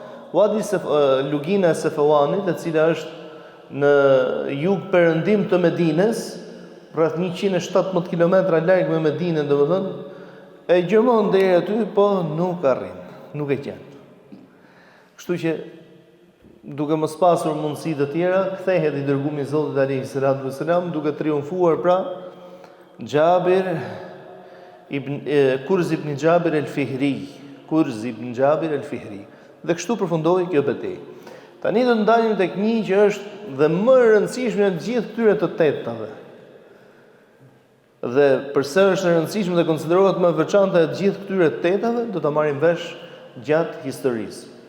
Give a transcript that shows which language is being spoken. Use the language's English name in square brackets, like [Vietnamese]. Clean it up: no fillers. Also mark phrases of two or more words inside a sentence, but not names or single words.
[Albanian] lugina e Safawanit, e cila është në jug perëndim të Medinës, rreth 117 kilometra larg me Medinën, domethënë, e gjërmon deri aty, po nuk arrin, nuk e gjen. Kështu që duke mos pasur mundësi të tjera, kthehet i dërguari i Zotit [Arabic] عليه الصلاة والسلام, [Albanian] duke triumfuar pra Jabir ibn Kurz ibn Jabir al-Fihri, Kurz ibn Jabir al-Fihri. Dhe kështu përfundoi kjo betejë. Tani do të ndalim tek një që është dhe më e rëndësishme në të gjithë këtyre të tetave. Dhe përse është e rëndësishme dhe konsiderohet më e veçantë e të gjithë këtyre të tetave, do ta marrim vesh gjatë historisë.